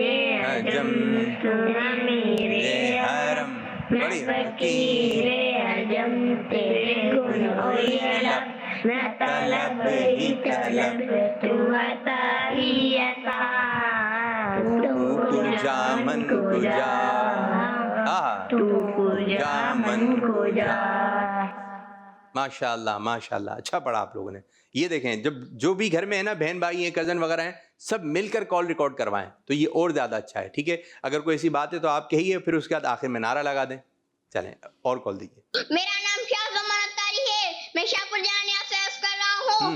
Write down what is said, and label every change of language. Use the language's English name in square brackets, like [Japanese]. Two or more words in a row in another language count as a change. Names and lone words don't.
[Urdu] عجم تو امیر حرم میں فقیر عجم تیرے گن ہوئی لب میں طلب ہی طلب تو عطا ہی عطا تو [Persian] کجا من کجا کجا من کجا. [Arabic] ماشاء اللہ ماشاء اللہ, [Urdu] اچھا پڑھا آپ لوگوں نے. یہ دیکھیں جب جو بھی گھر میں ہے نا بہن بھائی ہیں کزن وغیرہ ہیں, سب مل کر [English] call record [Urdu] کروائیں تو یہ اور زیادہ اچھا ہے, ٹھیک ہے؟ اگر کوئی ایسی بات ہے تو آپ کہیے, پھر اس کے بعد آخر میں نعرہ لگا دیں. چلیں اور کال دیجیے. میرا نام شاہ زمان اتاری ہے. میں شاہپور جانیہ سے عرض کر رہا ہوں.